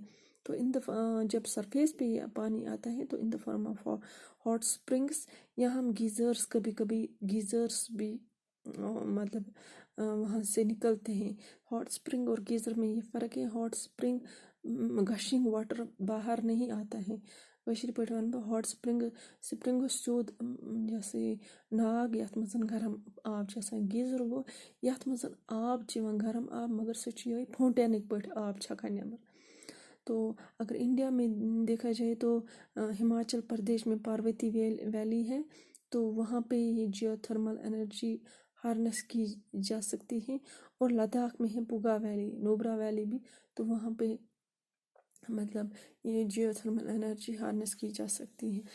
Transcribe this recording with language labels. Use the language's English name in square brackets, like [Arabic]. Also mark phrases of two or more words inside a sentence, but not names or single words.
[Urdu] تو جب سرفیس پہ یہ پانی آتا ہے تو [English] in the form of hot springs, [Urdu] یا ہم گیزرس، کبھی کبھی گیزرس بھی مطلب وہاں سے نکلتے ہیں۔ [English] hot spring [Urdu] اور گیزر میں یہ فرق ہے، ہاٹ اسپرنگ [English] gushing water [Urdu] باہر نہیں آتا ہے، [Kashmiri] کشیر پٲٹھۍ وَنہٕ بہٕ [English] hot spring [Kashmiri] گوٚو سیوٚد جیسے ناگ یَتھ منٛز گرم آب چھِ آسان، گیٖزر گوٚو یَتھ منٛز آب چھِ یِوان گرم آب، مگر سُہ چھُ یِہوٚے فاؤنٹینٕکۍ پٲٹھۍ آب چھکان نٮ۪بر۔ [Urdu] تو اگر انڈیا میں دیکھا جائے تو ہماچل پردیش میں پاروتی ویلی ہے، تو وہاں پہ یہ [English] geothermal energy harness [Urdu] کی جا سکتی ہے، اور لداخ میں ہے پوگا ویلی، نوبرا ویلی بھی، تو وہاں پہ مطلب یہ [English] geothermal energy harness [Urdu] کی جا سکتی ہے۔